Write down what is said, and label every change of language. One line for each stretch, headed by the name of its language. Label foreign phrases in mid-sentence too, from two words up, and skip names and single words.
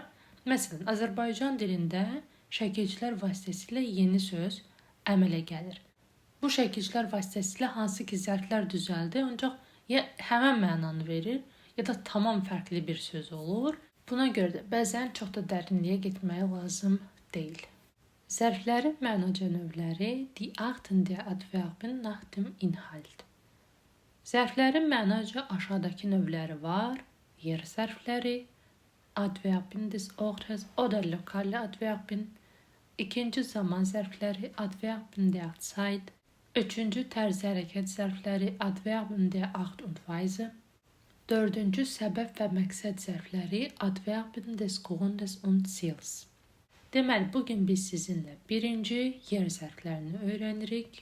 Azerbaijani: Məsələn, Azərbaycan dilində şəkilçilər vasitəsilə yeni söz əmələ gəlir. Bu şəkilçilər vasitəsilə hansı ki zərflər düzəldir, ancaq ya həmən mənanı verir, ya da tamam fərqli bir söz olur. Buna görə də bəzən çox da dərinliyə getməyə lazım deyil. Zərflərin mənaca
German: növləri die Arten der Adverben nach dem Inhalt.
Azerbaijani: Zərflərin mənaca aşağıdakı növləri var. Yer zərfləri,
German: Adverben des Ortes oder lokale Adverben.
Azerbaijani: İkinci zaman zərfləri,
German: Adverben der Zeit.
Azerbaijani: Üçüncü tərzi hərəkət zərfləri,
German: Adverben der Art und Weise.
Azerbaijani: Dördüncü səbəb və məqsəd zərfləri,
German: Adverben des Grundes und Ziels.
Azerbaijani: Deməli, bugün biz sizinlə birinci yer zərflərini öyrənirik.